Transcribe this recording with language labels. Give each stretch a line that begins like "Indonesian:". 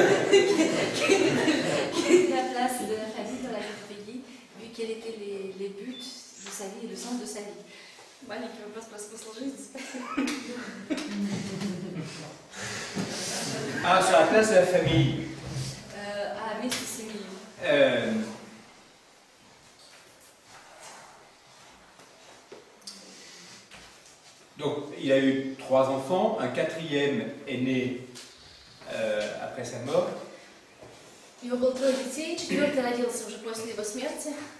French: Quelle était la place de la famille dans la vie de Peggy, vu quels étaient les buts de sa vie et le sens de sa vie?
Russian: Маленький вопрос про смысл жизни.
French: Ah, sur la place de la famille.
Russian: А месте семьи.
French: Donc, il a eu 3 enfants, un 4e est né après sa mort.
Russian: У него было 3 детей, 4-й родился уже после его смерти.